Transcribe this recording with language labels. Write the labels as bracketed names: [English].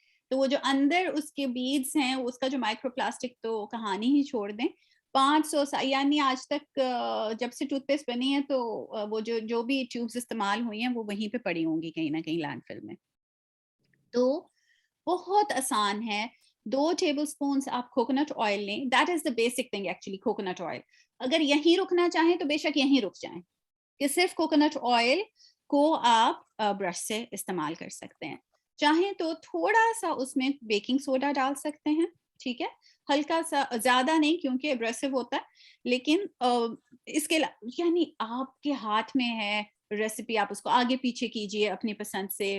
[Urdu] تو وہ جو اندر اس کے بیڈز ہیں, اس کا جو مائکرو پلاسٹک تو کہانی ہی چھوڑ دیں. 500 یعنی آج تک جب سے ٹوتھ پیسٹ بنی ہے تو وہ جو بھی ٹیوبز استعمال ہوئی ہیں وہ وہیں پہ پڑی ہوں گی کہیں نہ کہیں لینڈ فل میں. تو بہت آسان ہے. 2 ٹیبل اسپونس آپ کوکونٹ آئل لیں. [English] That is the basic thing actually, coconut oil. [Urdu] اگر یہیں رکنا چاہیں تو بے شک یہیں رک جائیں کہ صرف کوکونٹ آئل کو آپ برش سے استعمال کر سکتے ہیں. چاہیں تو تھوڑا سا اس میں بیکنگ سوڈا ڈال سکتے ہیں, ٹھیک ہے, ہلکا سا, زیادہ نہیں کیونکہ ایبریسو ہوتا ہے, لیکن اس کے یعنی آپ کے ہاتھ میں ہے ریسیپی, آپ اس کو آگے پیچھے کیجئے اپنی پسند سے.